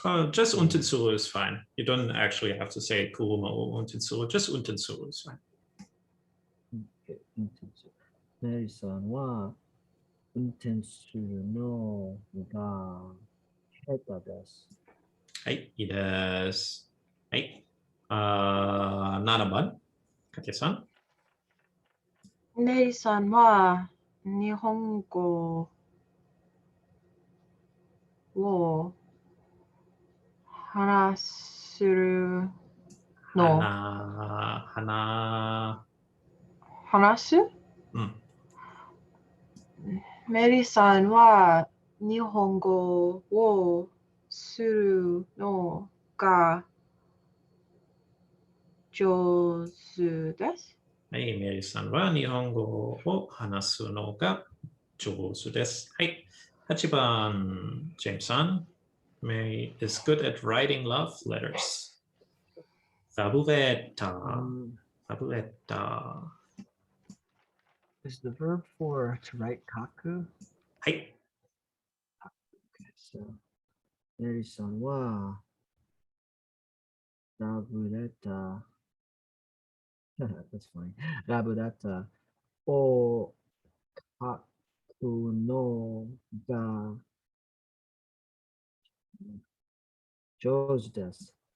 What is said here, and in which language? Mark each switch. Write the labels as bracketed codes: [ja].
[en] just 運転する is fine. You don't actually have to say [ja] 車を運転する. [en] Just 運転する is fine. [ja] メリさんは運転するのが下手です。はい、いいです。はい。7番、かけさん。ネリさんは日本語を話せるの話すうん。メリさんは日本語をするのが上手です。はい、メリーさんは日本語を話すのが上手です。はい。8番、ジェームさん。 [en] Mary is good at writing love letters. [ja] ラブレター。ラブレター。 [en] Is the verb for to write kaku? [ja] はい。 [en] Okay, so, [ja] ネリさんは、ラブレター、 [en] that's funny. [ja] ラブレターを書くのが上手です。